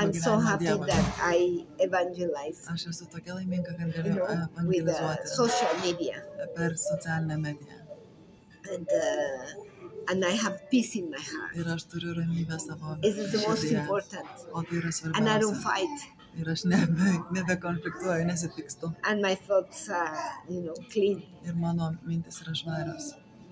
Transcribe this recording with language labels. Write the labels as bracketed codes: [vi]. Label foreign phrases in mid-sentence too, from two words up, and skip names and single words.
[en] I'm so [lt] gyvenimą [en] happy [lt] Dievui. [en] that I evangelize, [lt] Aš esu tokia laiminga, kad [en] you [lt] galiu [en] know, with [lt] evangelizuoti [en] social media, [lt] per socialinę mediją. [en] and I have peace in my heart. [lt] Ir aš turiu ramybę savo [en] It is the most [lt] širdyje. [en] important. [lt] O tai yra [en] And I don't [lt] svarbiausia. [en] fight. [lt] Ir aš nebekonfliktuoju, nesipykstu. [en] And my thoughts are, clean. [lt] Ir mano mintis yra švarios.